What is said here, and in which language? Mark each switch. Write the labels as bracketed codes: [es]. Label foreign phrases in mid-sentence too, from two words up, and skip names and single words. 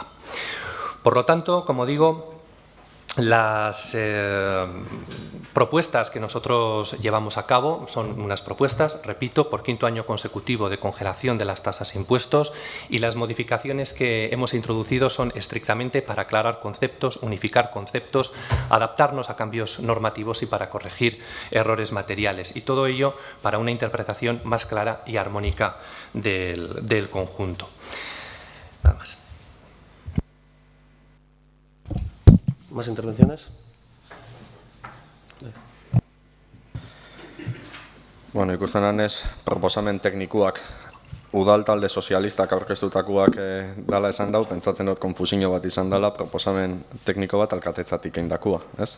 [es] Por lo tanto, como digo, las propuestas que nosotros llevamos a cabo son unas propuestas, repito, por 5º año consecutivo de congelación de las tasas e impuestos, y las modificaciones que hemos introducido son estrictamente para aclarar conceptos, unificar conceptos, adaptarnos a cambios normativos y para corregir errores materiales, y todo ello para una interpretación más clara y armónica del conjunto. Nada más. ¿Más intervenciones? [eu] Bueno, ikusten danez, proposamen teknikuak udal talde sozialistak aurkeztutakoak dala esan dau, pentsatzen dut konfusio bat izan dela, proposamen tekniko bat alkatetzatik eindakua, ez?